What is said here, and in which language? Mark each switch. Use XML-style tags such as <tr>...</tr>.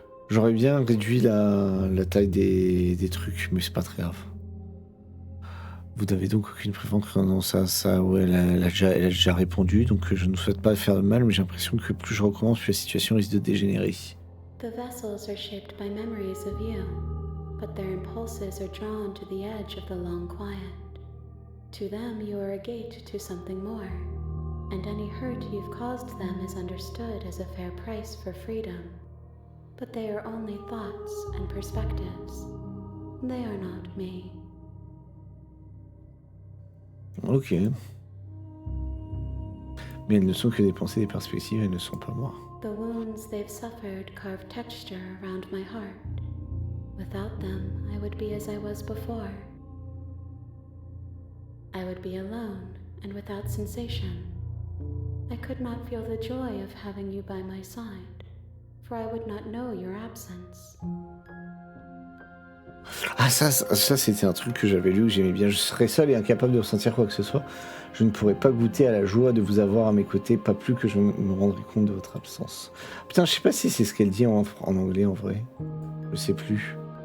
<fr>J'aurais bien réduit la taille des trucs, mais c'est pas très grave. Vous n'avez donc aucune préférence? Non, ça, ouais, elle a déjà répondu, donc je ne souhaite pas faire de mal, mais j'ai l'impression que plus je recommence, plus la situation risque de dégénérer.</fr> <en>The vessels are shaped by memories of you, but their impulses are drawn to the edge of the long quiet. To them, you are a gate to something more, and any hurt you've caused them is understood as a fair price for freedom. But they are only thoughts and perspectives. They are not me. Ok.</en> <fr>Mais elles ne sont que des pensées, des perspectives, elles ne sont pas moi.</fr> <en>The wounds they've suffered carve texture around my heart. Without them, I would be as I was before. I would be alone and without sensation. I could not feel the joy of having you by my side, for I would not know your absence.</en> <fr>Ah ça c'était un truc que j'avais lu, que j'aimais bien. Je serais seul et incapable de ressentir quoi que ce soit. Je ne pourrais pas goûter à la joie de vous avoir à mes côtés, pas plus que je me rendrai compte de votre absence. Putain, je sais pas si c'est ce qu'elle dit en anglais en vrai. Je sais plus.</fr>